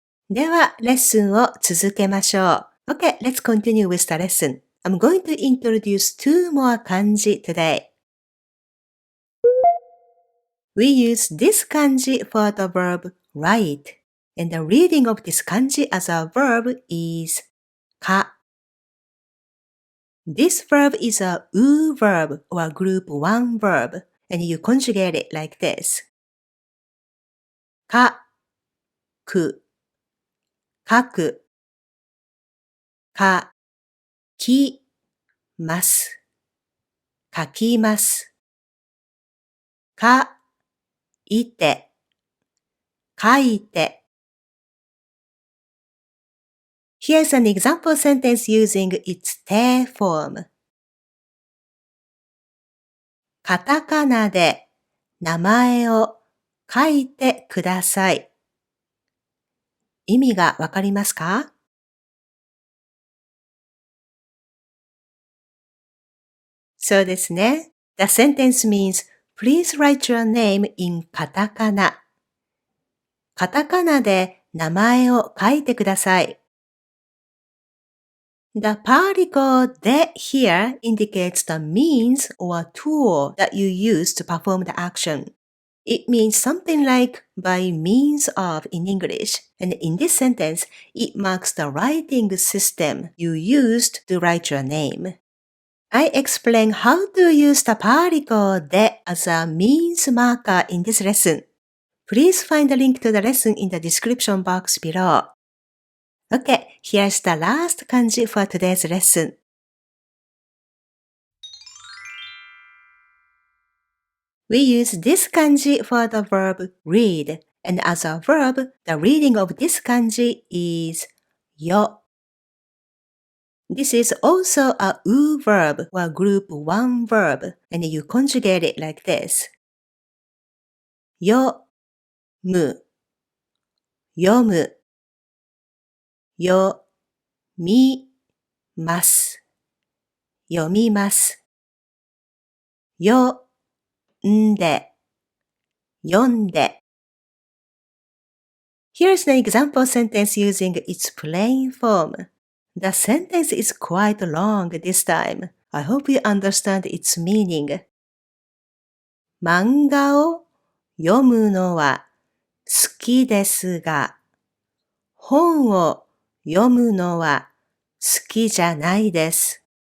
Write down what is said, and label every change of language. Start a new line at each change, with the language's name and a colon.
Japanese: では、レッスンを続けましょう。
English: Okay, let's continue with the lesson. I'm going to introduce two more kanji today. We use this kanji for the verb write, and the reading of this kanji as a verb is ka. This verb is a u verb or group 1 verb, and you conjugate it like this.
Japanese: かく、書く、かきます、書きます。かいて、書いて。
English: Here's an example sentence using its te form.
Japanese: カタカナで名前を書いてください。意味がわかりますか？そうですね。
English: The sentence means, please write your name in カタカナ。
Japanese: カタカナで名前を書いてください。
English: The particle de here indicates the means or tool that you use to perform the action. It means something like by means of in English, and in this sentence, it marks the writing system you used to write your name. I explain how to use the particle de as a means marker in this lesson. Please find the link to the lesson in the description box below. Okay, here's the last kanji for today's lesson. We use this kanji for the verb read, and as a verb, the reading of this kanji is yo. This is also a u verb or group 1 verb, and you conjugate it like this.
Japanese: よむ、読む、よみます、読みます。よんで、読んで。
English: Here's an example sentence using its plain form. The sentence is quite long this time. I hope you understand its meaning.
Japanese: 漫画を読むのは好きですが、本を読むのは好きじゃないです。